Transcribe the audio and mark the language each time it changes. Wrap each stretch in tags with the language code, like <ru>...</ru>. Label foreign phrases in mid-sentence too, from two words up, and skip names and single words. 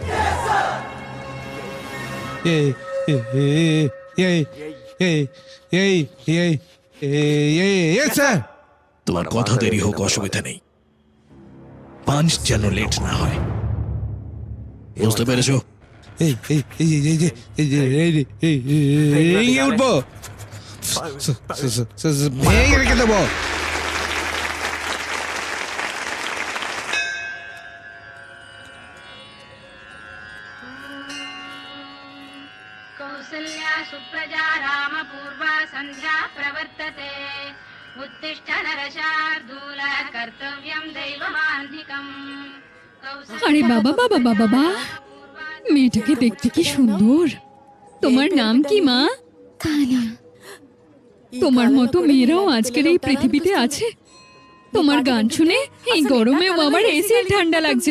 <bn>তোমার কথা দেরি হোক, অসুবিধা নেই, পাঁচ যেন লেট না হয়। বুঝতে পেরেছো? উঠবো, ভেঙে রেখে দেবো।</bn> <sa>कौसल्या सुप्रजा रामपूर्वा सन्ध्या प्रवर्तते उत्तिष्ठ नरशार्दूल कर्तव्यं दैवमान्धिकम्</sa> <bn>আরে বাবা বাবা বাবা বাবা, মেয়েটাকে দেখতে কি সুন্দর। তোমার নাম কি মা? তানিয়া। তোমার মতো মেয়েরাও আজকের এই পৃথিবীতে আছে। তোমার গান শুনে এই গরমেও আমার এসির ঠান্ডা লাগছে।</bn>